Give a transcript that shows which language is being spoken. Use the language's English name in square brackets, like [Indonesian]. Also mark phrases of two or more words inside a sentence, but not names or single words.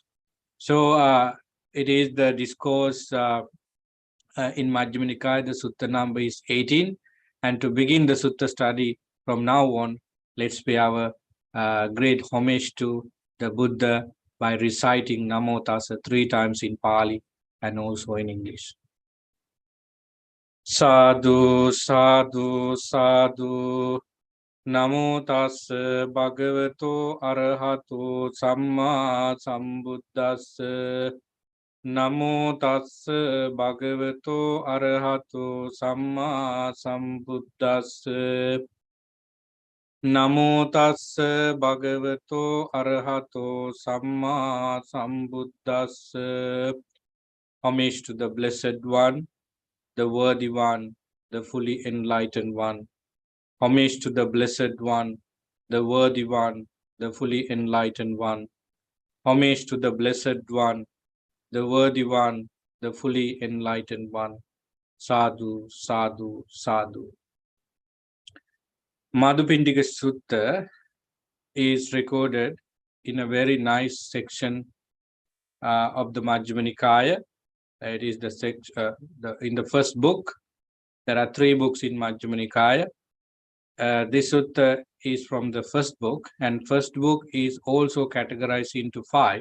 [English] So it is the discourse in Majjhima Nikaya. The sutta number is 18. And to begin the sutta study from now on, let's pay our great homage to the Buddha by reciting Namo Tassa 3 times in Pali and also in English. [Pali] Sadhu, sadhu, sadhu. Namo Tassa Bhagavato Arahato Samma Sambuddhassa. Namo Tassa Bhagavato Arahato Samma Sambuddhassa. Namo Tassa Bhagavato Arahato Samma Sambuddhassa. [English] Homage to the Blessed One, the Worthy One, the fully enlightened One. Homage to the Blessed One, the Worthy One, the fully enlightened One. Homage to the Blessed One, the Worthy One, the fully enlightened One. [Pali] Sadhu, sadhu, sadhu. [English] Madhupindika Sutta is recorded in a very nice section of the Majjhima Nikaya. It is in the first book. There are 3 books in Majjhima Nikaya. This sutta is from the first book, and first book is also categorized into 5.